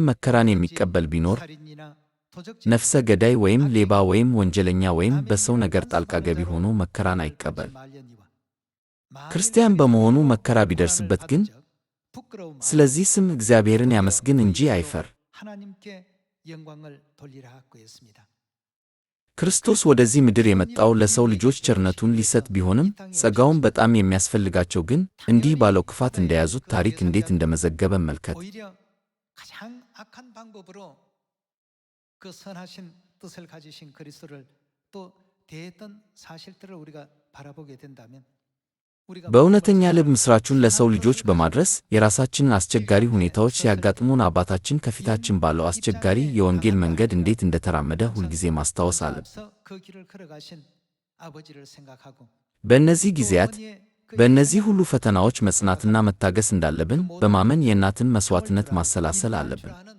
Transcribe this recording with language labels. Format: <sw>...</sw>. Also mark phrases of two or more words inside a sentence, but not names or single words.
<am>መከራን የሚቀበል ቢኖር ነፍሰ ገዳይ ወይም ሌባ ወይም ወንጀለኛ ወይም በሰው ነገር ጣልቃ ገቢ ሆኖ መከራን አይቀበል። ክርስቲያን በመሆኑ መከራ ቢደርስበት ግን ስለዚህ ስም እግዚአብሔርን ያመስግን እንጂ አይፈር። ክርስቶስ ወደዚህ ምድር የመጣው ለሰው ልጆች ቸርነቱን ሊሰጥ ቢሆንም ጸጋውን በጣም የሚያስፈልጋቸው ግን እንዲህ ባለው ክፋት እንደያዙት ታሪክ እንዴት እንደመዘገበ መልከት።</am> <ko>오히려 가장 악한 방법으로 그 선하신 뜻을 가지신 그리스도를 또 대했던 사실들을 우리가 바라보게 된다면</ko> <am>በእውነተኛ ልብ ምስራቹን ለሰው ልጆች በማድረስ የራሳችንን አስቸጋሪ ሁኔታዎች ሲያጋጥሙን አባታችን ከፊታችን ባለው አስቸጋሪ የወንጌል መንገድ እንዴት እንደተራመደ ሁልጊዜ ማስታወስ አለብን። በእነዚህ ጊዜያት በእነዚህ ሁሉ ፈተናዎች መጽናትና መታገስ እንዳለብን በማመን የእናትን መሥዋዕትነት ማሰላሰል አለብን።</am>